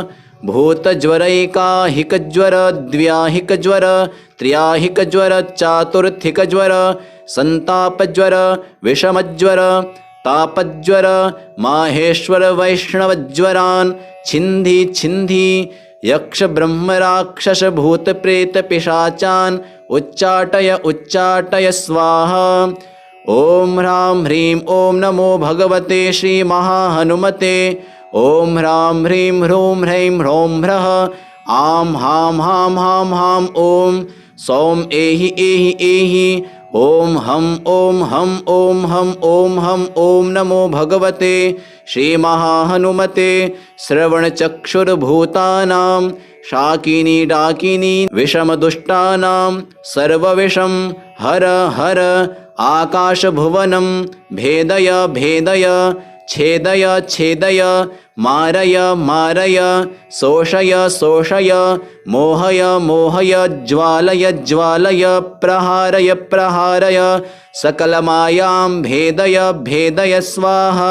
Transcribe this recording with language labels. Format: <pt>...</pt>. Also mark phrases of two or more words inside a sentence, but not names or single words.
<sa>भूतज्वरैकाहिकज्वर द्व्याहिकज्वर त्र्याहिकज्वर चातुर्थिकज्वर संतापज्वर विषमज्वर तापज्वर माहेश्वर वैष्णवज्वरान् छिन्धि छिन्धि यक्ष ब्रह्म राक्षस भूत प्रेत पिशाचान् उच्चाटय उच्चाटय स्वाहा। ओम ह्रां ह्रीं ओम नमो भगवते श्री महाहनुमते ओम ह्रां ह्रीं ह्रूं ह्रैं ह्रौं ह्रः आं हां हां हां हां ओम सौम एहि एहि एहि ओम हम ओम हम ओम हम ओम हम ओम नमो भगवते श्री महाहनुमते श्रवणचक्षुर्भूतानां शाकिनी डाकिनी विषमदुष्टानां सर्वविषं हर हर आकाशभुवनं भेदय भेदय छेदय छेदय मारय मारय शोषय शोषय मोहय मोहय ज्वालय ज्वालय प्रहारय प्रहारय सकलमायां भेदय भेदय स्वाहा।</sa>